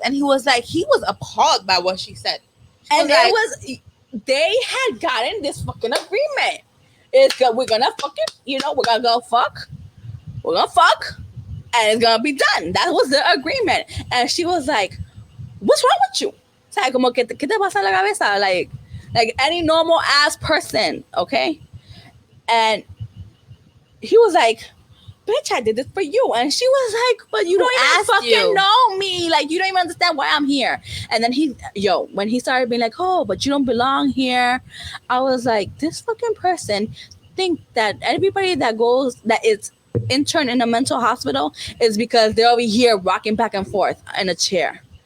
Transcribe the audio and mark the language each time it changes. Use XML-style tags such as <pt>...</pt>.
<en>And he was appalled by what she said. And they had gotten this fucking agreement. We're gonna fucking, we're gonna go fuck. We're gonna fuck. And it's gonna be done. That was the agreement. And she was like, what's wrong with you?</en> <es>O sea, como que ¿qué te pasa en la cabeza?</es> <en>Like any normal ass person, okay? And he was like, bitch, I did this for you. And she was like, but you don't even fucking know me. Like, you don't even understand why I'm here. And then when he started being like, oh, but you don't belong here, I was like, this fucking person think that everybody that is intern in a mental hospital is because they're over here rocking back and forth in a chair.</en>